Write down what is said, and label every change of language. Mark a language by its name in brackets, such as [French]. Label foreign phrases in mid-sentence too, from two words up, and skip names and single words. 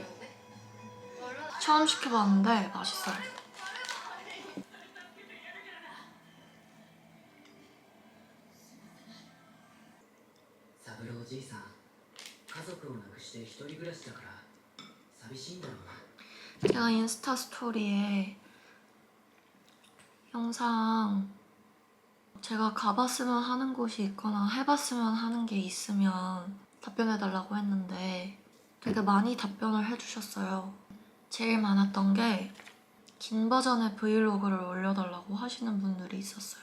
[Korean] 처음 시켜봤는데 맛있어요. [Japanese] 사ブローじいさん、家族を亡くして一人暮らしだから寂しいんだろうな。 [Korean] 제가 인스타 스토리에 영상 제가 가봤으면 하는 곳이 있거나 해봤으면 하는 게 있으면 답변해달라고 했는데 되게 많이 답변을 해주셨어요. 제일 많았던 게 긴 버전의 브이로그를 올려달라고 하시는 분들이 있었어요.